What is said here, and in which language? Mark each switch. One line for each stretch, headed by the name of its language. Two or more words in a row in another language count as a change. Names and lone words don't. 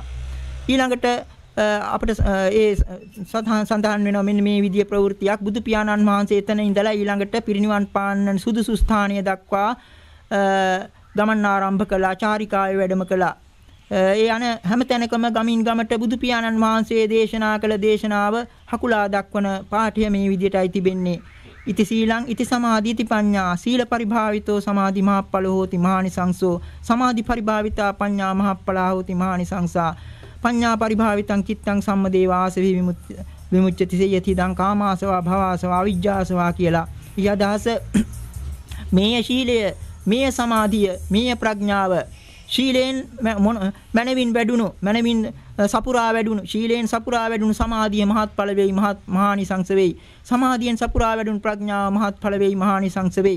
Sinhala: ඊළඟට අපිට ඒ සඳහන් වෙනවා මෙන්න මේ විදිහේ ප්‍රවෘත්තියක් බුදු පියාණන් වහන්සේ එතන ඉඳලා ඊළඟට පිරිනිවන් පාන්න සුදුසු ස්ථානය දක්වා ගමන් ආරම්භ කළා. චාරිකාවේ වැඩම කළා. ඒ යන හැම තැනකම ගමින් ගමට බුදු පියාණන් වහන්සේ දේශනා කළ දේශනාව හකුලා දක්වන පාඨය මේ විදිහටයි තිබෙන්නේ.
Pali: ඉති සීලං ඉති සමාධි ඉති පඤ්ඤා සීල පරිභාවිතෝ සමාධි මහප්පලෝ හෝති මහානිසංසෝ සමාධි පරිභාවිතා පඤ්ඤා මහප්පලා හෝති මහානිසංසා පඤ්ඤා පරිභාවිතං චිත්තං සම්මදේවාසවි විමුච්ඡති සේයති දං කාමාසවා භවසවා අවිජ්ජාසවා
Sinhala: කියලා. ඊ අදහස මේ ශීලය මේ සමාධිය මේ ප්‍රඥාව ශීලයෙන් මනවින් වැඩුණු මනවින් සපුරා වැඩුණු ශීලයෙන් සපුරා වැඩුණු සමාධිය මහත්ඵල වෙයි මහානිසංස වෙයි. සමාධියෙන් සපුරා වැඩුණු ප්‍රඥාව මහත්ඵල වෙයි මහානිසංස වෙයි.